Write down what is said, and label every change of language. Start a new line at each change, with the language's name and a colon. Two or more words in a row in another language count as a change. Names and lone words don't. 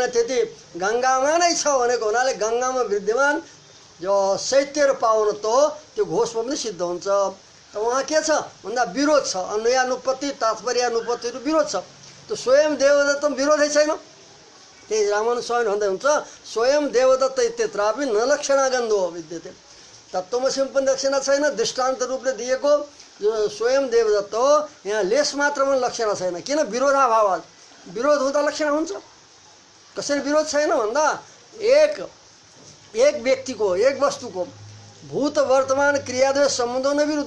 Nepali: त्यति गङ्गामा नै छ भनेको हुनाले गङ्गामा विद्यमान जो शैत्य र पावनत्व हो त्यो घोषमा पनि सिद्ध हुन्छ। त उहाँ के छ भन्दा विरोध छ। अन्वयानुपत्ति तात्पर्यानुपत्ति विरोध छ। त्यो स्वयं देवदत्तम विरोधै छैन। त्यही रामानुज स्वामी भन्दै हुन्छ
Sanskrit: स्वयं देवदत्त इत्यत्रापि न लक्षणागन्धो विद्यते।
Nepali: तत्त्वमसिमा पनि लक्षण छैन, दृष्टान्त रूपले दिएको जो स्वयं देवदत्त हो यहाँ लेस मात्र पनि लक्षण छैन। किन विरोधाभाव? विरोध हुँदा लक्षण हुन्छ। कसरी विरोध छैन भन्दा एक व्यक्तिको एक वस्तुको
Sanskrit: भूत वर्तमान क्रियाद्वय सम्बन्धो न विरुद्ध।